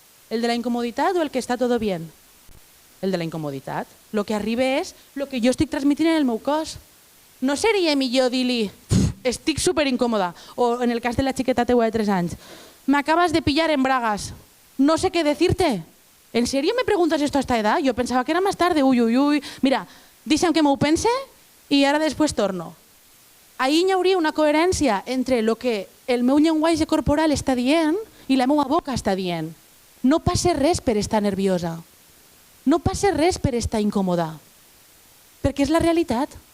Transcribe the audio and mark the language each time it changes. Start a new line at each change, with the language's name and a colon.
Catalan: El de la incomoditat o el que està
Spanish: todo bien?
Catalan: El de la incomoditat. El que arriba és el que jo estic transmitint en el meu cos. No seria millor dir-li, estic superincòmoda, o en el cas de la xiqueta teua de 3 anys,
Spanish: m'acabas de pillar en bragas, no sé qué decirte. ¿En serio me preguntas esto a esta edad? Yo pensaba que era más tarde. Uy, uy, uy.
Catalan: Mira, deixa'm que m'ho pense i ara després torno. Ahí hi hauria una coherència entre el que el meu llenguatge corporal està dient i la meva boca està dient. No passa res per estar nerviosa. No passa res per estar incòmoda. Perquè és la realitat.